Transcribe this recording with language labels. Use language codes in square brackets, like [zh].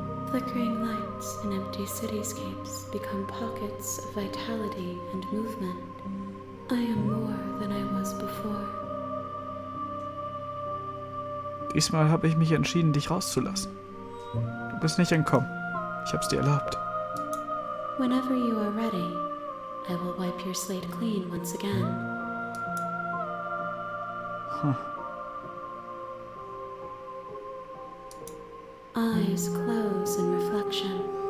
[en] Flickering lights in empty cityscapes become pockets of vitality and movement. I am more than I was before. [de] Diesmal habe ich mich entschieden, dich rauszulassen. Du bist nicht entkommen. Ich hab's dir erlaubt. [en] Whenever you are ready, I will wipe your slate clean once again. Huh. Eyes close in reflection.